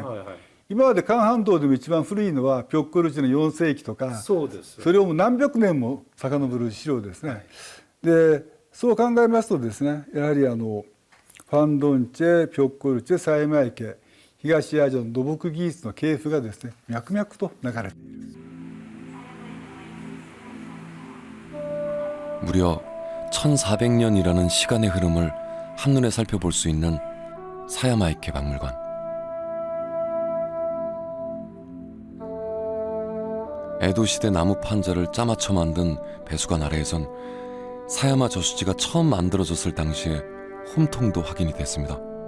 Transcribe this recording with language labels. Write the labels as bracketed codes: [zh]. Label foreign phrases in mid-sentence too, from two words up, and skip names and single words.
[ja] 今まで韓半島でも一番古いのはピョッコルチの4世紀とか、そうです。それをもう何百年も遡る資料ですね。で、そう考えますとですね、やはりファンドンチェ、ピョッコルチェ、狭山池、東アジアの土木技術の系譜がですね、脈々と流れている。 [ko] 무려 1400년이라는 시간의 흐름을 한눈에 살펴볼 수 있는 사야마이케 박물관. 에도시대 나무 판자를 짜맞춰 만든 배수관 아래에선 사야마 저수지가 처음 만들어졌을 당시의 홈통도 확인이 됐습니다.